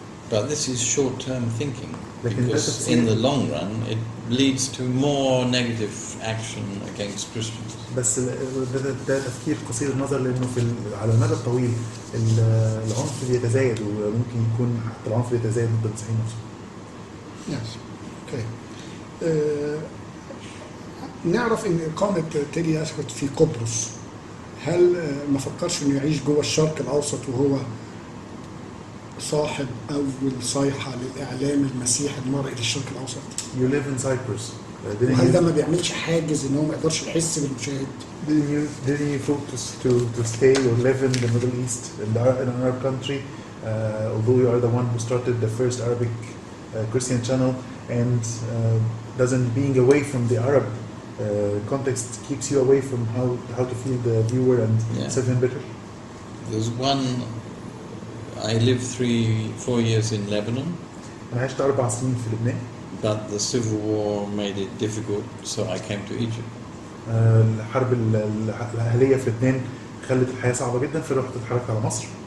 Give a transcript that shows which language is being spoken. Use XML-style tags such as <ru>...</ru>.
<en>But this is short-term thinking, because in the long run it leads to more negative action against Christians.</en> <ar>بس ده تفكير قصير النظر، لأنه على المدى الطويل العنف بيتزايد، وممكن يكون حتى العنف بيتزايد ضد المسيحيين نفسهم.</ar> <en>Yes. Okay.</en> <ar>نعرف إن إقامة تيرى أسكوت في قبرص، هل ما فكرش إنه يعيش جوه الشرق الأوسط وهو صاحب أول صيحة للإعلام المسيحي المرئي للشرق الأوسط؟</ar> <en>You live in Cyprus.</en> <ar>وهل ده ما بيعملش حاجز إن هو ما يقدرش يحس بالمشاهد؟</ar> <en>Didn't you focus to stay or live in the Middle East in our country? Although you are the one who started the first Arabic Christian channel, and doesn't being away from the Arab context keeps you away from how to feel the viewer and serve him better? There's one. I lived 4 years in Lebanon.</en> <ar>أنا عشت 4 سنين في لبنان.</ar> <en>But the civil war made it difficult, so I came to Egypt.</en> <ar>الحرب الأهلية في لبنان خلت الحياة صعبة جدا، فرحت اتحركت على مصر.</ar>